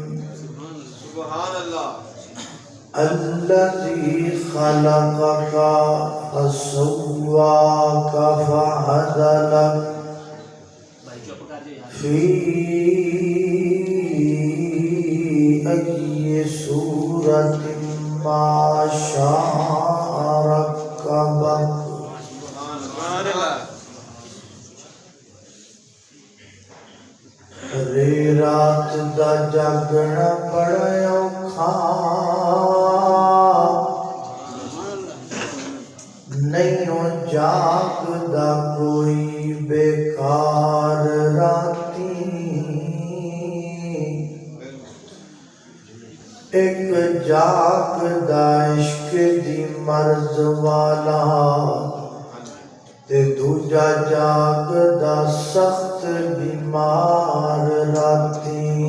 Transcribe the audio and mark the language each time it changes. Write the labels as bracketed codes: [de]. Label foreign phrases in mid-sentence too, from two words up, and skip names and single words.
[ar] الذي خلقك فسواك فعدلك في أي صورة ما شاء ركبك [pa] رات دا جاگنا بڑا اوکھا نہیں جاگدا کوئی بیکار راتی ایک جاگدا عشق دی مرض والا تے دوجا جاگدا سخت بیمار راتی